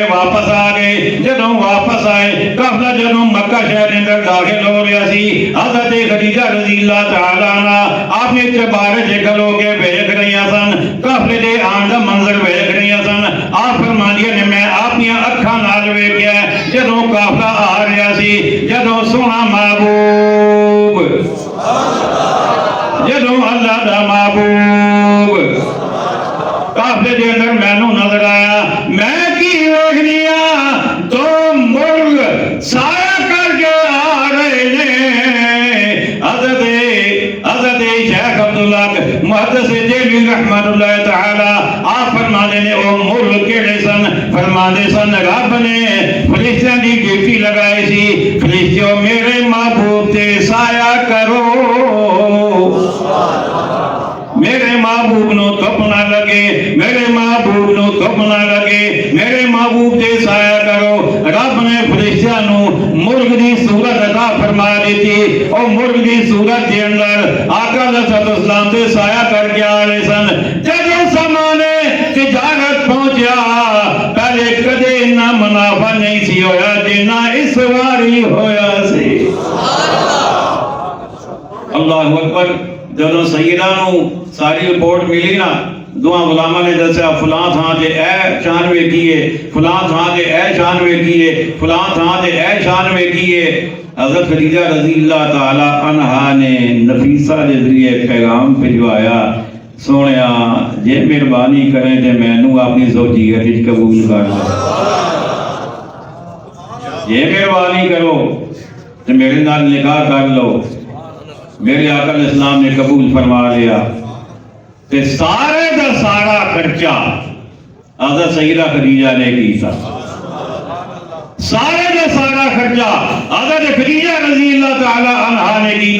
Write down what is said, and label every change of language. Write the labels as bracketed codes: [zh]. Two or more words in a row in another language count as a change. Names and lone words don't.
[pa] واپس آ گئے جدوں واپس آئے قافلہ جدوں مکہ شہر اندر داخل ہو رہا سی حضرت خدیجہ [ar] رضی اللہ تعالی عنہ [pa] آپ نے چبارے سے کھلو کے ویکھ رہی سن قافلے دے آن دا منظر ویکھ رہی سن آپ فرماندیاں نے میں اپنی اکھاں نال ویکھیا جدوں قافلہ آ رہا سی جدوں سونا محبوب جدوں اللہ دا محبوب قافلے دے اندر مینوں نظر آیا میں کی ویکھنیا دو مرغ سایہ کر کے آ رہے نے حضرت شیخ عبداللہ محدث دہلوی [ar] رحمت اللہ تعالی [pa] آپ فرمانے نے او مرغ کیڑے سن فرمانے سن رب نے فرشتیاں دی ڈیوٹی لگائی سی فرشتیوں میرے محبوب تے سایہ کرو میرے محبوب نو دھوپ نہ لگے میرے محبوب نو دھوپ نہ لگے میرے محبوب تے سایہ کرو رب نے فرشتیاں نو مرغ دی صورت عطا فرما دیتی اور مرغ دی صورت دے اندر آقا [ar] علیہ السلام [pa] تے سایہ کر کے آ رہے سن جدوں زمانے تجارت پہنچیا پہلے کدے اتنا منافع نہیں سی ہویا جتنا اس واری ہویا سی [ar] اللہ اکبر [pa] جدوں سیدہ نو ساری رپورٹ ملی نا دوہاں غلامہ نے دسیا فلاں تھاں تے اے شان ویکھیے فلاں تھاں تے اے شان ویکھیے فلاں تھاں تے اے شان ویکھیے حضرت خدیجہ [ar] رضی اللہ تعالی عنہا [pa] نے نفیسہ دے ذریعے پیغام بھجوایا سونیا جے مہربانی کریں تے مینوں اپنی زوجیت وچ قبول کر لو جے مہربانی کرو تے میرے نال نکاح کر لو میرے آقا [ar] علیہ السلام [pa] نے قبول فرما لیا تے سارے دا سارا خرچہ حضرت سیدہ خدیجہ نے کیتا، سارے دا سارا خرچہ حضرت خدیجہ [ar] رضی اللہ تعالی عنہا [pa] نے کیتا۔